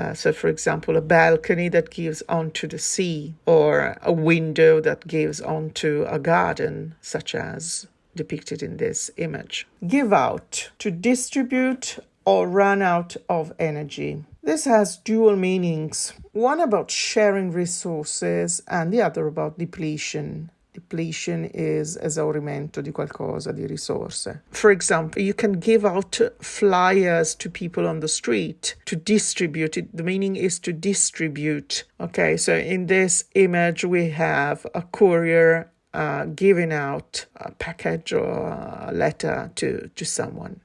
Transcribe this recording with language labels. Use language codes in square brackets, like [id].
[en] So, for example, a balcony that gives onto the sea, or a window that gives onto a garden, such as depicted in this image. Give out, to distribute or run out of energy. This has dual meanings, one about sharing resources and the other about depletion. Depletion is [it] esaurimento di qualcosa, di risorse. [en] For example, you can give out flyers to people on the street to distribute it. The meaning is to distribute. So in this image, we have a courier giving out a package or a letter to someone.